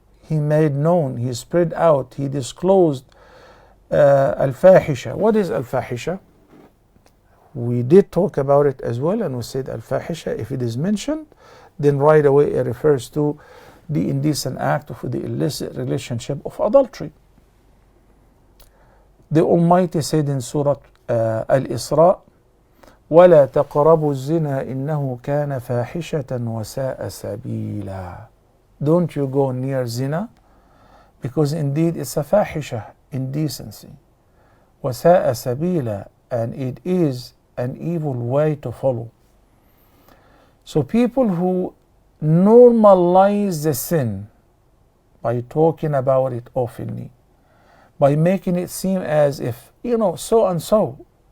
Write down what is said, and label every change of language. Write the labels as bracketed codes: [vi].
[en] He made known, he spread out, he disclosed الفاحشة. What is الفاحشة? We did talk about it as well, and we said الفاحشة, if it is mentioned, then right away it refers to the indecent act of the illicit relationship of adultery. The Almighty said in Surah Al-Isra, [ar] وَلَا تَقْرَبُوا الزِّنَا إِنَّهُ كَانَ فَاحِشَةً وَسَاءَ سَبِيلًا. [en] Don't you go near zina, because indeed it's a fahisha, indecency. [ar] وَسَاءَ سَبِيلًا, [en] and it is an evil way to follow. So people who normalize the sin by talking about it openly, by making it seem as if, so and so,